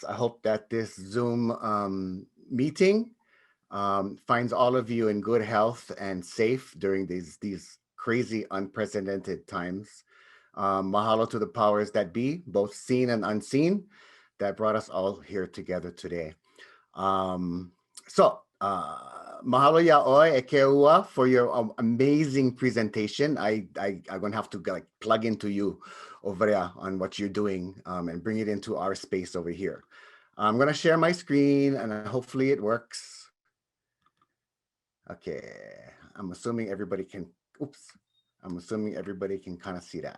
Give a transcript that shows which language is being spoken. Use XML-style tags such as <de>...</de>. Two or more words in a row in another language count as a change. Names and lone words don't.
<en>I hope that this Zoom meeting finds all of you in good health and safe during these crazy, unprecedented times. Mahalo to the powers that be, both seen and unseen, that brought us all here together today.</en> <haw>Mahalo yaoi e Keoua</haw> <en>for your amazing presentation. I'm gonna have to like plug into you over there on what you're doing and bring it into our space over here. I'm gonna share my screen and hopefully it works. Okay, I'm assuming everybody can, I'm assuming everybody can kind of see that.</en>